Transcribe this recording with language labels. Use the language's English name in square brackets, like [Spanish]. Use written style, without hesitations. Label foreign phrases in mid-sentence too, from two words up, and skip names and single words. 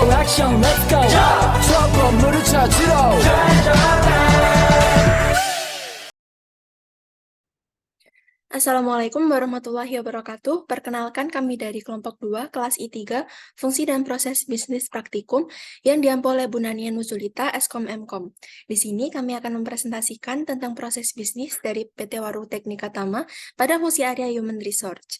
[Korean] 액션 [English] let's go [Korean] 저 건물을 찾으러 [Arabic] السلام عليكم ورحمة الله وبركاته. [Indonesian] Perkenalkan kami dari kelompok 2, kelas I3, Fungsi dan Proses Bisnis Praktikum, yang diampu oleh Bu Nania Nuzulita, Eskom Mkom. Di sini kami akan mempresentasikan tentang proses bisnis dari PT Waru Teknika Tama pada fungsi area [English] Human Resource.